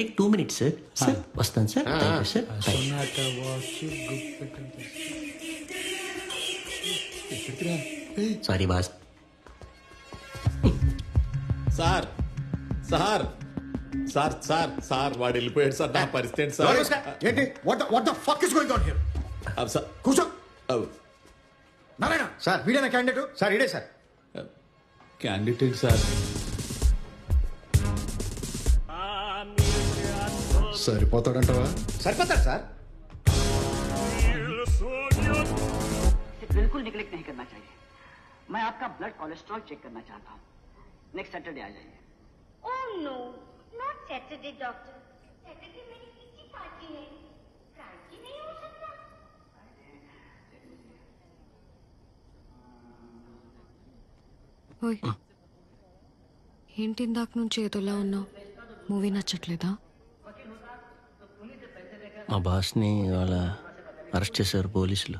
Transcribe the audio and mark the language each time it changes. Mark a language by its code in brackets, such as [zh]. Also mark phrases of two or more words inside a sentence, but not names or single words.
[en] Take 2 minutes sir. Sir వస్తాను sir. Thank you sir. Bye. Sonata watch Sorry boss. [te] సార్ సార్ సార్ సార్ సార్ వాడు వెళ్ళిపోయాడు సార్. నా పరిస్థితి ఏంటి సార్? ఏంటి? [en] What the fuck is going on here? [te] అవ్ సార్ కూర్చో. అవ్ నారాయణ సార్, వీడేనా క్యాండిడేట్? సార్ ఇడే సార్. [en] Candidate sir. [te] సరిపోతాడంటవా? సరిపోతాడు సార్. [hi] बिल्कुल निगलेक्ट नहीं करना चाहिए. मैं आपका [en] blood cholesterol check [hi] करना चाहता हूँ. [en] next Saturday [hi] आ जाइए. [en] Oh no, not Saturday, doctor. [hi] Saturday मेरी किसी पार्टी है. फ्रांकी नहीं हो सकता. [te] ఓయ్ ఏంటి ఇందాక నుంచి ఏదోలా ఉన్నావు? మూవీ నచ్చట్లేదా? మా బాస్ని వాళ్ళ అరెస్ట్ చేశారు పోలీసులు.